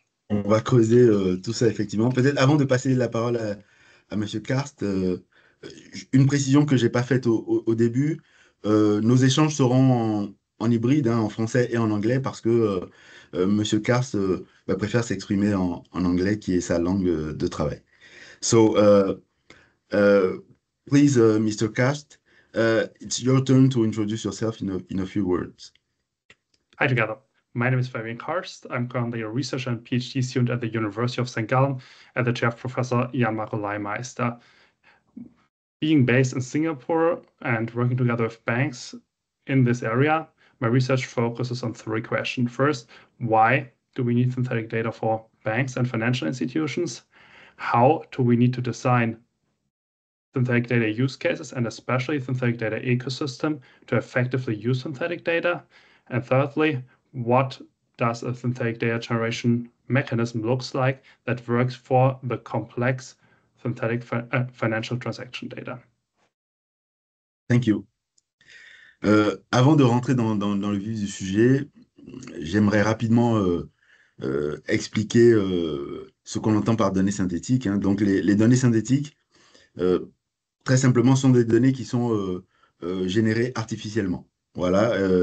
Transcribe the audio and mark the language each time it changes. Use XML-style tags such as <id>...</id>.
<fr>On va creuser tout ça effectivement. Peut-être avant de passer la parole à Monsieur Karst, une précision que j'ai pas faite au début. Nos échanges seront en hybride, hein, en français et en anglais, parce que Monsieur Karst préfère s'exprimer en anglais, qui est sa langue de travail.</fr> <en>So, uh, please, Mr. Karst, it's your turn to introduce yourself in a few words. Hi together. My name is Fabian Karst. I'm currently a researcher and PhD student at the University of St. Gallen at the chair of Professor Jan-Marco Leimeister. Being based in Singapore and working together with banks in this area, my research focuses on three questions. First, why do we need synthetic data for banks and financial institutions? How do we need to design synthetic data use cases and especially synthetic data ecosystem to effectively use synthetic data? And thirdly, what does a synthetic data generation mechanism looks like that works for the complex synthetic financial transaction data? Thank you.</en> <fr>Avant de rentrer dans le vif du sujet, j'aimerais rapidement expliquer ce qu'on entend par données synthétiques, hein. Donc, les données synthétiques, très simplement, sont des données qui sont générées artificiellement. Voilà.</fr>